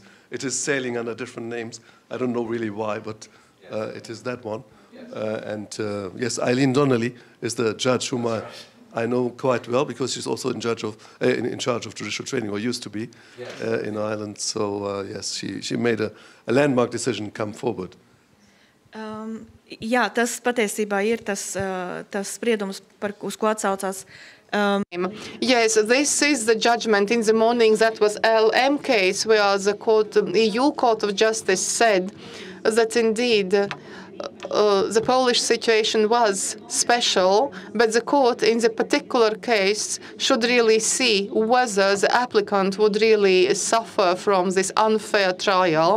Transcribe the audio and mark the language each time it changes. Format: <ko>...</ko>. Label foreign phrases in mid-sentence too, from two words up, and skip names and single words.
<en>It is sailing under different names. I don't know really why, but it is that one. Yes. Yes, Eileen Donnelly is the judge whom I know quite well, because she's also in charge of judicial training, or used to be, in Ireland. So yes, she made a landmark decision come forward.</en> <lv>Jā, tas patiesībā ir tas spriedums, uz ko atsaucās.</lv> <en>Yes, this is the judgment in the morning. That was LM case, where the EU Court of Justice said that indeed the Polish situation was special, but the court in the particular case should really see whether the applicant would really suffer from this unfair trial.</en>